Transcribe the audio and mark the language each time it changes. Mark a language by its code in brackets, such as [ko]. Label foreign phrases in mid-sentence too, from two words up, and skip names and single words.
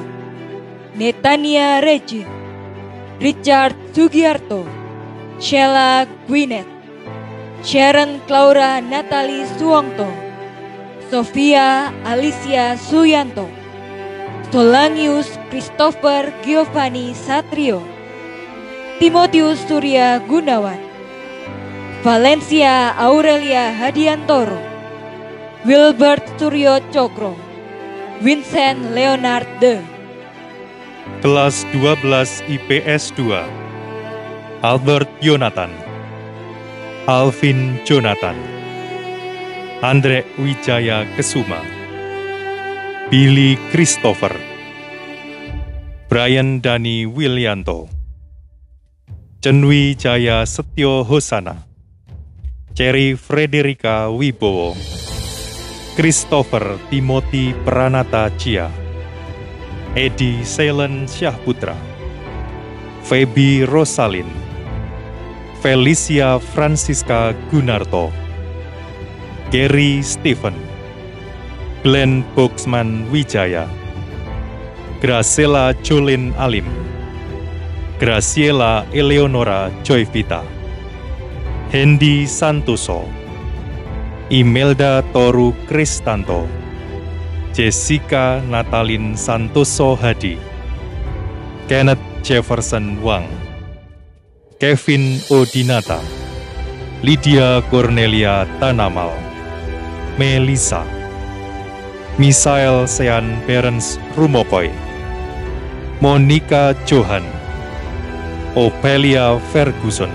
[id] Netania Regin, Richard Sugiarto, Sheila Gwyneth, Sharon Claura Natalie Suwongto, Sofia Alicia Suyanto, Solangius Christopher Giovanni Satrio, Timotius Surya Gunawan, Valencia Aurelia Hadiantoro, Wilbert Suryo Cokro, Vincent Leonard De. Kelas 12 IPS 2, Albert Yonatan, Alvin Jonathan, Andre Wijaya Kesuma, Billy Christopher, Brian Dani Willianto, Cenwi Jaya Setyo Hosana, Cherry Frederika Wibowo, Christopher Timothy Pranata Cia, Edi Selen Syahputra, Feby Rosalin, Felicia Francisca Gunarto, Gary Stephen, Glenn Boxman Wijaya, Graciela Jolin Alim, Graciela Eleonora Joyvita, Hendy Santoso, Imelda Toru Kristanto, Jessica Natalin Santoso Hadi, Kenneth Jefferson Wang, Kevin Odinata, Lydia Cornelia Tanamal, Melisa, Misael Sean Berens Rumokoy, Monica Johan, Ophelia Ferguson,